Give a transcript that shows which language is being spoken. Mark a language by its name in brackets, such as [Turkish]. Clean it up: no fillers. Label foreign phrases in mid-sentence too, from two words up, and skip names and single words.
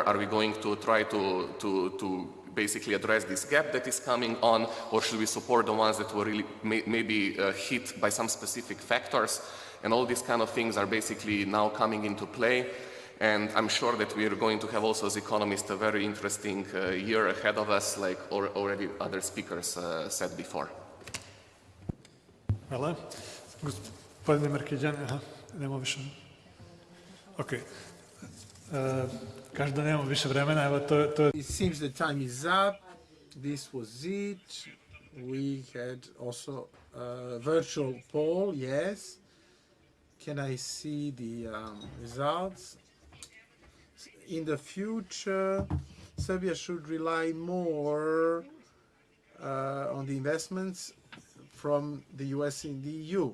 [English] Are we going to try to basically address this gap that is coming on, or should we support the ones that were really maybe hit by some specific factors? And all these kind of things are basically now coming into play. And I'm sure that we are going to have also as economists a very interesting year ahead of us, like already other speakers said before. [Serbian] Hvala. Gospodine Markiđan, nemamo više. Ok. Kaže da nemamo više vremena, evo to... [English] It seems the time is up. This was it. We had also a virtual poll, yes. Can I see the results? In the future, Serbia should rely more on the investments from the US and the EU.